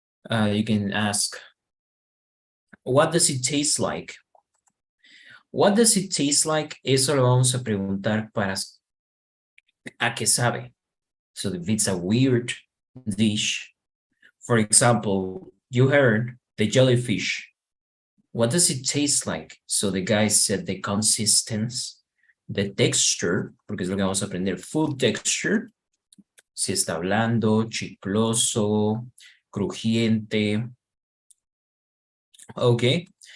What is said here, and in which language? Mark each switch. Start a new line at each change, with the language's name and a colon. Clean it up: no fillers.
English: You can ask, what does it taste like? What does it taste like?
Spanish: Eso lo vamos a preguntar para a qué sabe.
English: So if it's a weird dish, for example, you heard the jellyfish. What does it taste like? So the guy said the consistency, the texture,
Spanish: porque es lo que vamos a aprender,
English: food texture,
Spanish: si está blando, chicloso, crujiente.
English: Okay.